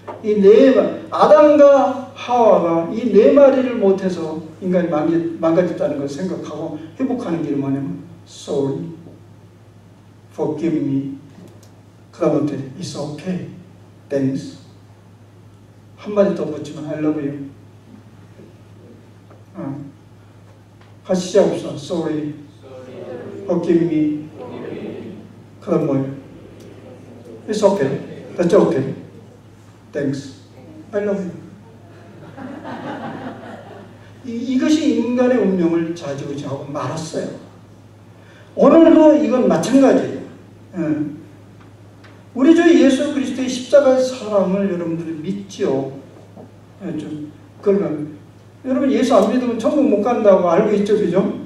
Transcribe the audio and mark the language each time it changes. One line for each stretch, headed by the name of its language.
Korean: 이 네 아담과 하와가 이 네 마리를 못해서 인간이 망가졌다는 걸 생각하고 회복하는 길이 뭐냐면
English: sorry, forgive me,
Korean: 그 다음부터
English: it's okay, thanks.
Korean: 한마디 더 붙이면
English: I love you.
Korean: 같이 시작합시다.
English: sorry, forgive me,
Korean: 그 다음 뭐예요?
English: it's okay, that's okay, thanks, I love you.
Korean: 이것이 인간의 운명을 좌지우지하고 말았어요. 오늘도 이건 마찬가지예요. 우리 주 예수 그리스도의 십자가의 사랑을 여러분들이 믿죠? 그러면 여러분 예수 안 믿으면 천국 못 간다고 알고 있죠, 그죠?